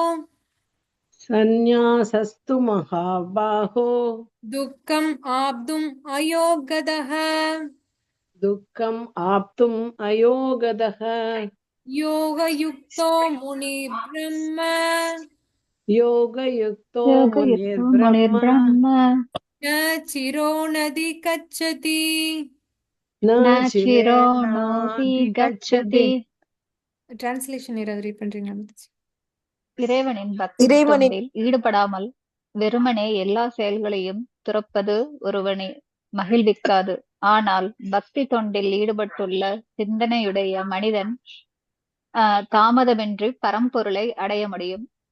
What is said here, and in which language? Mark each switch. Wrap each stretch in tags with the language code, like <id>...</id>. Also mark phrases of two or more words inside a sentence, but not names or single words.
<sa>संन्यासस्तु महाबाहो दुःखम् आप्तुम् अयोगतः दुःखम् आप्तुम् अयोगतः योगयुक्तो मुनि ब्रह्म யோகயுக்தோ योगयुक्तो முனிர்பிரம்ம मुनिर्ब्रह्म न चिरो नधि गच्छति. ந न चिरो சிரேணாதி गच्छति.</sa> <ta>டிரான்ஸ்லேஷன் ஏதாவது ரீட் பண்றீங்க? இறைவனின் பக்தி தொண்டில் ஈடுபடாமல் வெறுமனே எல்லா செயல்களையும் துறப்பது ஒருவனை மகிழ்விக்காது. ஆனால் பக்தி தொண்டில் ஈடுபட்டுள்ள சிந்தனையுடைய மனிதன் தாமதமின்றி பரம்பொருளை அடைய முடியும்.</ta>